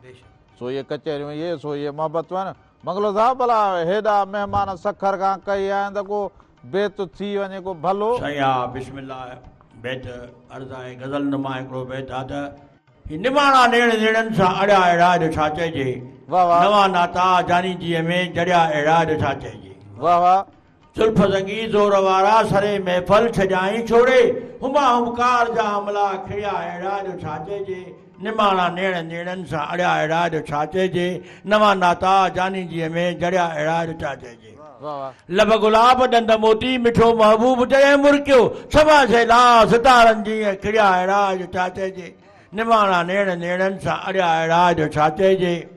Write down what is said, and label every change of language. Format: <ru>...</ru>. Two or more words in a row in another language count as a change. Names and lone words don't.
<sd>सो इहे कचहरियूं इहे सो इहे मोहबतूं आहिनि। मंगलो साहब भला हेॾा महिमान सखर खां कई आहिनि त को बेत थी वञे को भलो। सही आहे, बिस्मिल्लाह। बेत अर्ज़ आहे, गज़ल नुमा हिकिड़ो बेत आहे त निमाणा नेण नेणनि सां अड़िया अहिड़ा जो छा चइजे, वाह वाह नवां नाता जानी जीअ में जड़िया अहिड़ा जो छा चइजे। वाह वाह। जुल्फ ज़ंगी ज़ोर वारा सरे महफ़ल छॼाई छोड़े, हुमा हुमकार जा हमला खिड़िया अहिड़ा जो छा चइजे, निमाणा नेण नेणनि सां अड़िया अहिड़ा जो छा चइजे, नवां नाता जानी जीअ में जड़िया अहिड़ा जो छा चइजे। लब गुलाब ॾंद मोती मिठो महबूब जॾहिं मुर्कियो, सभा झेला सितारनि जीअं खिड़िया अहिड़ा जो छा चइजे, निमाणा नेण नेणनि सां अड़िया अहिड़ा जो छा चइजे।</sd>